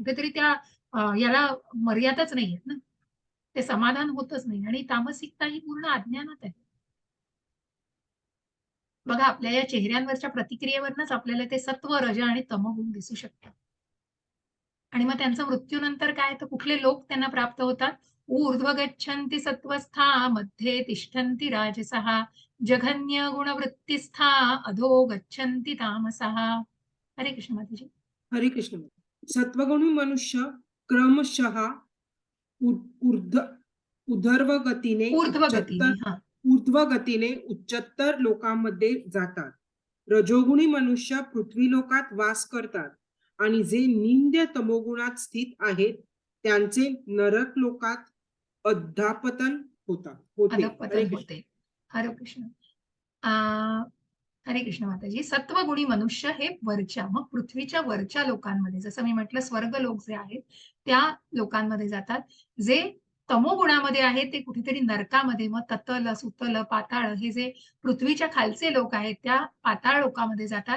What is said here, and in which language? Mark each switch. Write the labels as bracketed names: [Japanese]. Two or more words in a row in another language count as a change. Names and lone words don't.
[Marathi] कुठेतरी त्या याला मर्यादाच नाहीयेत ना. ते समाधान होतच नाही आणि तामसिकता ही पूर्ण अज्ञानात आहे. बघा, आपल्या या चेहऱ्यांवरच्या प्रतिक्रियेवरनच आपल्याला ते सत्व, रज आणि तमोगुण दिसू शकतात. आणि मग त्यांचा मृत्यूनंतर काय, तर कुठले लोक त्यांना प्राप्त होतात? [Sanskrit] ऊर्ध्व गच्छन्ति सत्वस्था मध्ये तिष्ठन्ति राजसः जघन्य गुणवृत्तिस्था अधो गच्छन्ति तामसः. [Marathi] हरे कृष्ण माताजी. हरे कृष्ण. सत्वगुणी मनुष्य क्रमशः ऊर्ध्व ऊर्ध्व गतीने ऊर्ध्व उच्चतर गतीने, हा. ऊर्ध्व गतीने उच्चतर लोकांमध्ये जातात. रजोगुणी मनुष्य पृथ्वी लोकात वास करतात आणि जे निंद्य तमोगुणात स्थित आहेत त्यांचे नरक लोकात अध्यापतन होते. हरे अधःपतन कृष्ण. होते. हरे कृष्ण. आ, हरे कृष्ण माताजी. सत्वगुणी मनुष्य हे वरच्या, मग पृथ्वीच्या वरच्या लोकांमध्ये, जसं मी म्हटलं स्वर्ग लोक जे आहेत त्या लोकांमध्ये जातात. जे तमोगुणामध्ये आहे ते कुठेतरी नरकामध्ये, मग ततल, सुतल, पाताळ हे जे पृथ्वीच्या खालचे लोक आहेत त्या पाताळ लोकामध्ये जातात.